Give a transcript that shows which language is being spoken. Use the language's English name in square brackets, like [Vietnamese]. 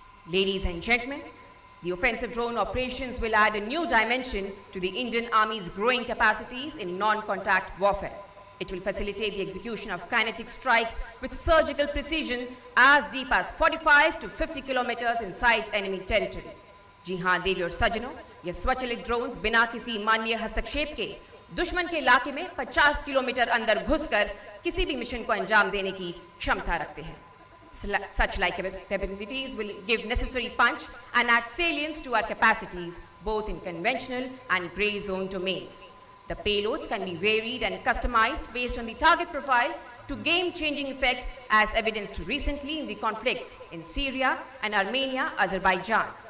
[English] Ladies and gentlemen, the offensive drone operations will add a new dimension to the Indian Army's growing capacities in non-contact warfare. It will facilitate the execution of kinetic strikes with surgical precision as deep as 45 to 50 kilometers inside enemy territory. [Hindi] जी हाँ देवी और सज्जनों, ये स्वचालित drones बिना किसी मानवीय हस्तक्षेप के दुश्मन के इलाके में 50 किलोमीटर अंदर घुसकर किसी भी मिशन को अंजाम देने की क्षमता रखते हैं. [English] Such like capabilities will give necessary punch and add salience to our capacities both in conventional and grey zone domains. The payloads can be varied and customized based on the target profile to game-changing effect as evidenced recently in the conflicts in Syria and Armenia, Azerbaijan.